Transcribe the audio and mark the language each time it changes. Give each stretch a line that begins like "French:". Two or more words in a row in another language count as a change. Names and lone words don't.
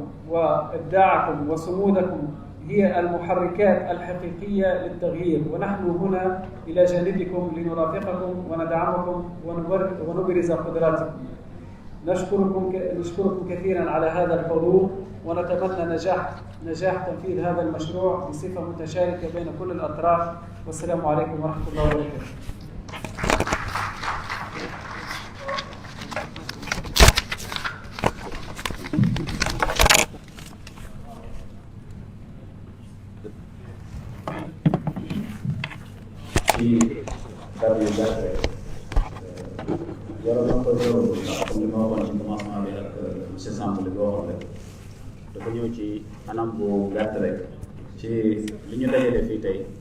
Arabic: إن التزامكم وإبداعكم وصمودكم هي المحركات الحقيقية للتغيير، ونحن هنا إلى جانبكم لنرافقكم وندعمكم ونبرز قدراتكم. نشكركم كثيرا على هذا الحضور، ونتمنى نجاح تنفيذ هذا المشروع بصفة متشاركة بين كل الأطراف. والسلام عليكم ورحمة الله وبركاته.
Wolof: ci kàddu yu gàtt rek yoroon na ko loolu ndax comme li ma waxoon ci commencement bi ak monsieur Samb li nga waxoon rek dafa ñëw ci anam bu gàtt rek ci li ñu dajale fii tey